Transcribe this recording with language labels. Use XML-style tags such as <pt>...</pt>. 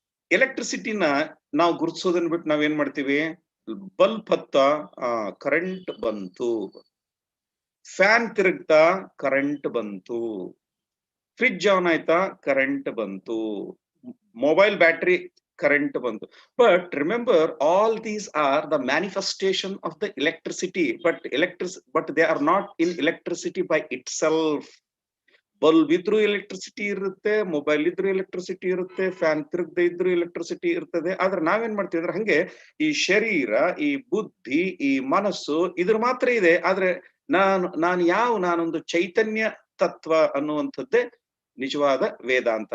<kn>ಎಲೆಕ್ಟ್ರಿಸಿಟಿನ ನಾವು ಗುರುತಿಸೋದನ್ನ ಬಿಟ್ಟು ನಾವೇನ್ ಮಾಡ್ತೀವಿ? ಬಲ್ಬ್ ಹತ್ತ ಕರೆಂಟ್ ಬಂತು, ಫ್ಯಾನ್ ತಿರುಗ್ತಾ ಕರೆಂಟ್ ಬಂತು, ಫ್ರಿಡ್ಜ್ ಆನ್ ಆಯ್ತಾ ಕರೆಂಟ್ ಬಂತು, ಮೊಬೈಲ್ ಬ್ಯಾಟ್ರಿ ಕರೆಂಟ್ ಬಂತು.</kn> <en>But remember, all these are the manifestation of the electricity, but they are not in electricity by itself.</en> <kn>Bulb ಇದ್ರೂ ಎಲೆಕ್ಟ್ರಿಸಿಟಿ ಇರುತ್ತೆ, ಮೊಬೈಲ್ ಇದ್ರೂ ಎಲೆಕ್ಟ್ರಿಸಿಟಿ ಇರುತ್ತೆ, ಫ್ಯಾನ್ ತಿರುಗದೆ ಇದ್ರೂ ಎಲೆಕ್ಟ್ರಿಸಿಟಿ ಇರ್ತದೆ. ಆದ್ರೆ ನಾವೇನ್ ಮಾಡ್ತೀವಿ ಅಂದ್ರೆ, ಹಂಗೆ ಈ ಶರೀರ, ಈ ಬುದ್ಧಿ, ಈ ಮನಸ್ಸು ಇದ್ರ ಮಾತ್ರ ಇದೆ. ಆದ್ರೆ ನಾನೊಂದು ಚೈತನ್ಯ ತತ್ವ ಅನ್ನುವಂಥದ್ದೇ ನಿಜವಾದ ವೇದಾಂತ.</kn>